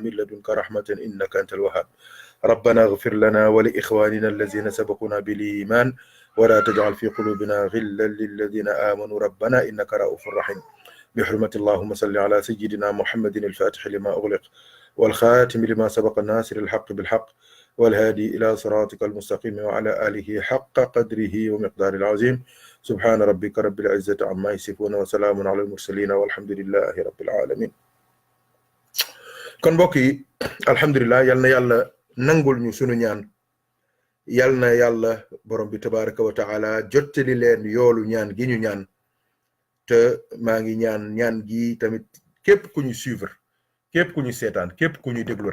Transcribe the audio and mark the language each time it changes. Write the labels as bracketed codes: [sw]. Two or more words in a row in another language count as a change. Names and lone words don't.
[ar] من لدنك رحمة إنك أنت الوهاب ربنا اغفر لنا ولإخواننا الذين سبقونا بالإيمان ولا تجعل في قلوبنا غلا للذين آمنوا ربنا إنك رؤوف رحيم بحرمة اللهم صل على سيدنا محمد الفاتح لما أغلق والخاتم لما سبق الناصر الحق بالحق والهادي إلى صراطك المستقيم وعلى آله حق قدره ومقدار العظيم سبحان ربك رب العزة عما يصفون وسلام على المرسلين والحمد لله رب العالمين [wo] kon mbokk yi alhamdulilah yal na yàlla nangul ñu sunu ñaan yal na yàlla borom bi [ar] تبارك وتعالى [wo] jottali leen yoolu ñaan gi ñu ñaan te maa ngi ñaan gi tamit képp ku ñu suivre képp ku ñu seetaan képp ku ñu déglu